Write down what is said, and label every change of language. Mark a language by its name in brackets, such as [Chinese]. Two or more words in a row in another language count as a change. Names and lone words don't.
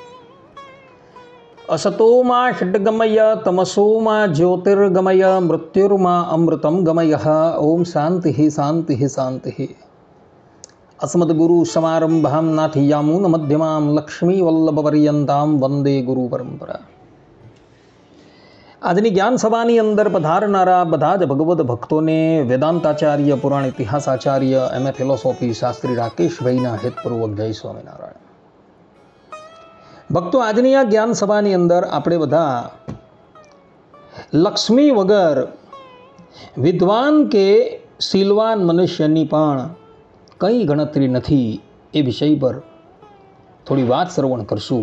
[Sanskrit] असतो मा षड्गमय तमसो मा ज्योतिर्गमय मृत्युर्मा अमृतं गमयः। ओम शान्तिः शान्तिः शान्तिः। अस्मद्गुरु समारंभां नाथयामून मध्यमां लक्ष्मीवल्लभपर्यन्तां वंदे गुरु परंपरा। [Gujarati] આજની જ્ઞાન સભાની અંદર પધારનારા બધા જ ભગવદ ભક્તોને વેદાંતાચાર્ય પુરાણ ઇતિહાસાચાર્ય એમ એ ફિલોસોફી શાસ્ત્રી રાકેશભાઈના હેતપૂર્વક જય સ્વામિનારાયણ। ભક્તો, આજની આ જ્ઞાન સભાની અંદર આપણે બધા લક્ષ્મી વગર વિદ્વાન કે શીલવાન મનુષ્યની પણ કંઈ ગણતરી નથી એ વિષય પર થોડી વાત શ્રવણ કરશું।